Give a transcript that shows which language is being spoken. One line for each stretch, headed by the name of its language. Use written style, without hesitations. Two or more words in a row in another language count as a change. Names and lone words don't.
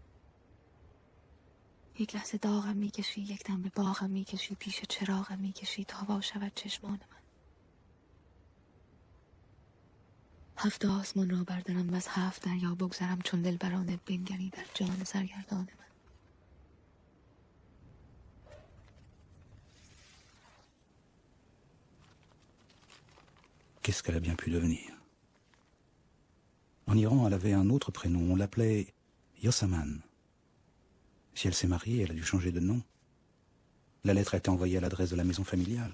Persian: یک لحظه داغم میکشی، یک دم به باغم میکشی، پیش چراغم میکشی تا وا شود چشمان من. 7 آسمان را بردارم و از 7 دریا بگذرم چون دلبرانه بنگری در جان سرگردان من.
French: Qu'est-ce qu'elle a bien pu devenir? En Iran, elle avait un autre prénom, on l'appelait Yosaman. Si elle s'est mariée, elle a dû changer de nom. La lettre a été envoyée à l'adresse de la maison familiale.